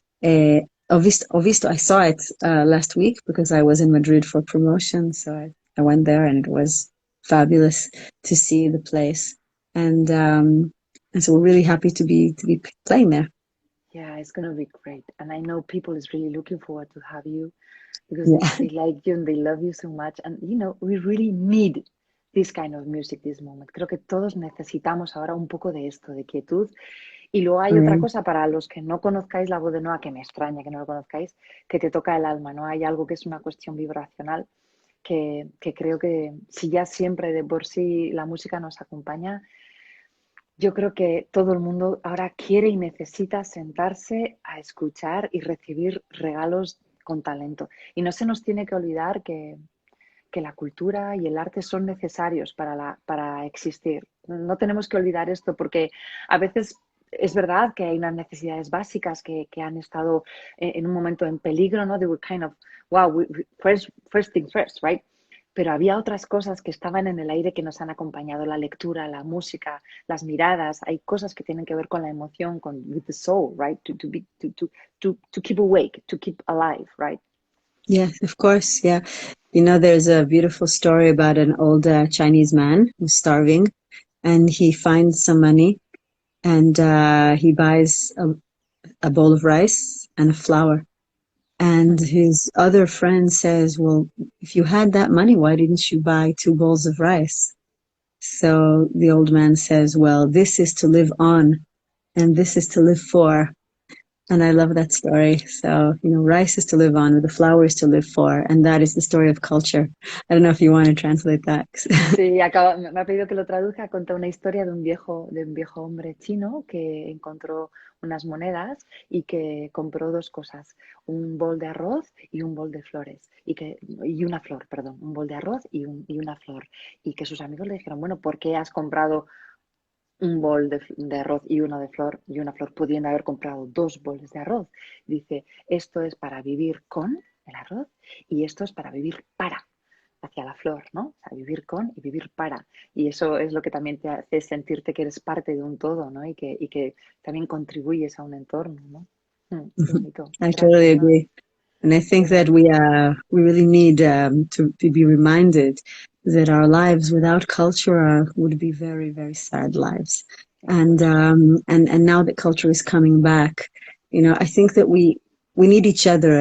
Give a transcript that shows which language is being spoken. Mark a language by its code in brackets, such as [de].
[en] I saw it last week because I was in Madrid for promotion, so I went there and it was fabulous to see the place, and so we're really happy to be playing there. Yeah, it's going to be great. And I know people is really looking forward to have you because Yeah, they like you and they love you so much. And, you know, we really need this kind of music this moment. [es] Creo que todos necesitamos ahora un poco de esto, de quietud. Y luego hay otra [en] right. [es] cosa para los que no conozcáis la voz de Noa, que me extraña que no lo conozcáis, que te toca el alma, ¿no? Hay algo que es una cuestión vibracional que creo que si ya siempre de por sí la música nos acompaña, yo creo que todo el mundo ahora quiere y necesita sentarse a escuchar y recibir regalos con talento. Y no se nos tiene que olvidar que la cultura y el arte son necesarios para existir. No tenemos que olvidar esto porque a veces es verdad que hay unas necesidades básicas que han estado en un momento en peligro, ¿no? [en] They were kind of, wow, first things first, right? [es] Pero había otras cosas que estaban en el aire que nos han acompañado, la lectura, la música, las miradas. Hay cosas que tienen que ver con la emoción, [en] with the soul, right? To keep awake, to keep alive, right? Yes, of course. Yeah. There's a beautiful story about an old Chinese man who's starving, and he finds some money, and he buys a bowl of rice and a flour. And his other friend says, well, if you had that money, why didn't you buy 2 bowls of rice? So the old man says, well, this is to live on, and this is to live for. And I love that story. So, rice is to live on, the flour is to live for, and that is the story of culture. I don't know if you want to translate that. [es] Sí, me ha pedido que lo traduzca. Cuenta una historia de un viejo hombre chino que encontró unas monedas y que compró dos cosas, un bol de arroz y un bol de flores, y una flor, perdón, un bol de arroz y una flor. Y que sus amigos le dijeron, bueno, ¿por qué has comprado un bol de arroz y uno de flor y una flor, pudiendo haber comprado 2 boles de arroz? Dice, esto es para vivir con el arroz y esto es para vivir para, hacia la flor, ¿no? O sea, vivir con y vivir para. Y eso es lo que también te hace sentirte que eres parte de un todo, ¿no? Y que también contribuyes a un entorno, ¿no? Qué bonito. [en] I totally [es] Gracias, Noa. [en] agree. And I think that we really need to be reminded that our lives without culture would be very, very sad lives. And now that culture is coming back, I think that we need each other.